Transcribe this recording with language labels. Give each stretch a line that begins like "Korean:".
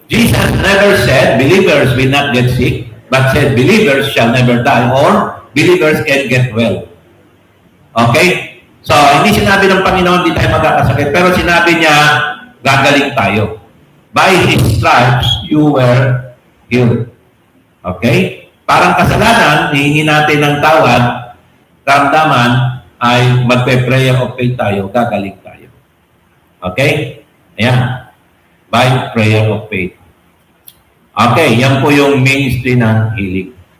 English: Jesus never said believers will not get sick, but said believers shall never die or believers can get well. Okay?
Filipino: So, hindi sinabi ng Panginoon hindi tayo magkakasakit, pero sinabi niya gagaling tayo.
English: By His stripes, you were healed.
Filipino: Okay? Parang kasalanan, hihingi natin ng tawad, karamdaman, ay magpe-prayer of faith tayo, gagaling tayo. Okay? Ayan.
English: By prayer of faith.
Filipino: Okay, yan po yung ministry ng healing.